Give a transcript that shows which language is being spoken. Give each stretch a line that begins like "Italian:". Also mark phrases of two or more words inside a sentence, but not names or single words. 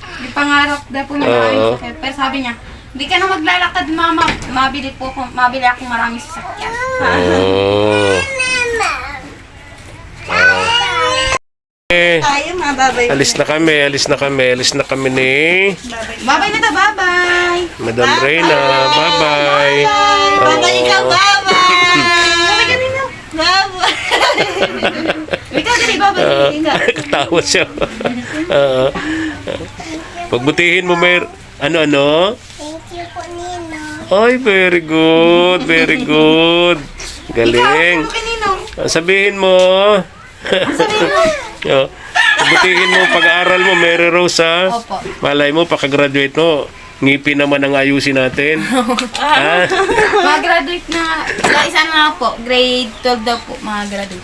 Filipino: Yung pangarap daw po niya maraming sasakyan. Pero sabi niya, hindi ka na maglalakad, mama. Mabili akong maraming sasakyan. Oh. Tayo, mababay. Alis na kami ni Bye-bye na daw, bye-bye. Madam Reyna. Bye-bye. Babay ka, bye-bye. Bye-bye ka rin daw. Bye-bye. Ikaw dali, bye-bye. Katawa siya. Pagbutihin mo, ano?
English: Thank you
Filipino: po, Nino. Ay,
English: very good. Very good.
Filipino: Galing. Ikaw, Ninong. Sabihin mo. Sabihin mo. Pagbutihin mo pag-aaral mo, Mary Rose, ha? Opo. Malay mo, pagka-graduate mo, ngipin naman ang ayusin natin. Ha? Mag-graduate na, isa na po, grade 12 daw po, mag-graduate.